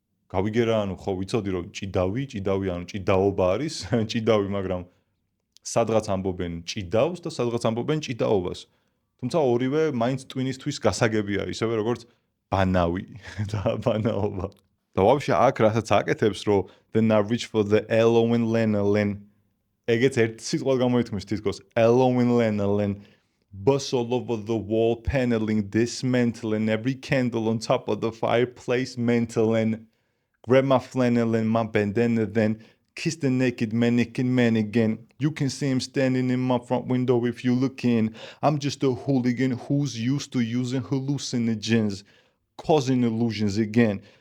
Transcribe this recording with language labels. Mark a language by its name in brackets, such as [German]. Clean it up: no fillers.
[Georgian] გავიგე რა, ანუ ხო ვიცოდი რომ ჭიდავი ანუ ჭიდაობა არის, ჭიდავი, მაგრამ სადღაც ამბობენ ჭიდავს და სადღაც ამბობენ ჭიდაობას. თუმცა ორივე მაინც ტვინისთვის გასაგებია, ისევე როგორც ბანავი და ბანაობა. და ვაფშე აქ რასაც აკეთებს, რომ [English] then I reach for the Elohim lanolin. [Georgian] ეგეც ერთ სიტყვად გამოითქმის თითქოს [English] Elohim lanolin. Bust all over the wall paneling, dismantling every candle on top of the fireplace, mantling. Grab my flannel and my bandana, then kiss the naked man again. You can see him standing in my front window if you look in. I'm just a hooligan who's used to using hallucinogens, causing illusions again.